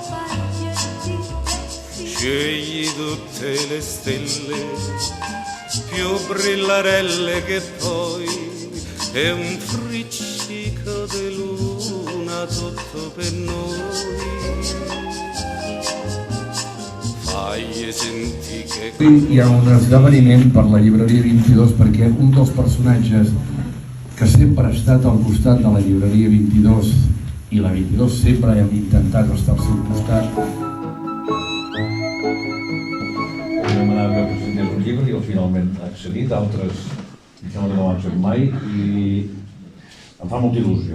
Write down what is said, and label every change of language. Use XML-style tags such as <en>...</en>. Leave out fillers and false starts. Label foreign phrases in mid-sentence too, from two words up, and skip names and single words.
<it>Scegli tutte le stelle più brillarelle che poi e un friccico di luna tutto per noi. Fagli sentire che...</it> <ca>Hi ha un esdeveniment per la llibreria 22 perquè un dels personatges que sempre ha estat al costat de la llibreria 22 i la 22 sempre hem intentat estar al seu costat. Vam demanar que presentés un llibre i finalment ha accedit, d'altres em sembla que no ho han fet mai i em fa molta il·lusió.</ca>